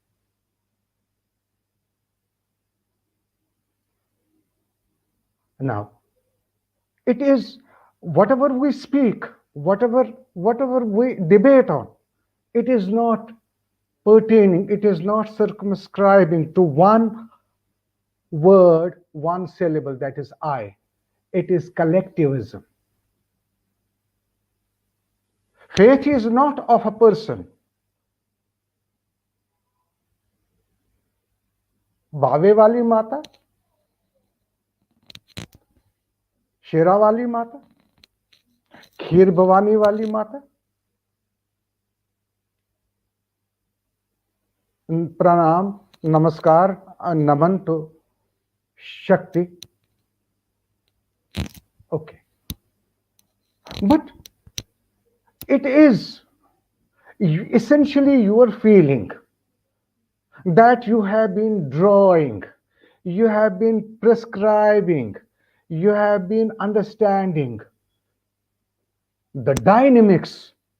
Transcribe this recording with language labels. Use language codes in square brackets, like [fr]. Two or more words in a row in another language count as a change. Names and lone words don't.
[en] Now, it is whatever we speak, whatever we debate on, it is not pertaining, it is not circumscribing to one word, one syllable, that is I. It is collectivism. Faith is not of a person. [hi] बावे वाली माता, शेरा वाली माता, खीर भवानी वाली माता, प्रणाम, नमस्कार, नमन to Shakti. [en] Okay. But it is essentially your feeling that you have been drawing, you have been prescribing, you have been understanding the dynamics.